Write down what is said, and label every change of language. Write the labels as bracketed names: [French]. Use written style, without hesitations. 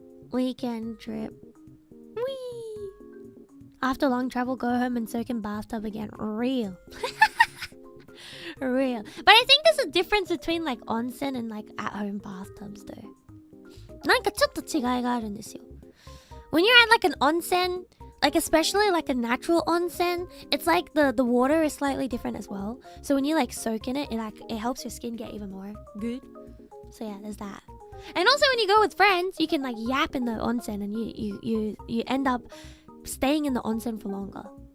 [English] Weekend trip. Whee! After long travel, go home and soak in bathtub again. Real. Real. But I think there's a difference between like onsen and like at-home bathtubs though. [Japanese] なんかちょっと違いがあるんですよ. [English] When you're at like an onsen, like especially like a natural onsen, it's like the water is slightly different as well. So when you like soak in it, it helps your skin get even more good. So yeah, there's that. And also when you go with friends, you can like yap in the onsen and you end up staying in the onsen for longer.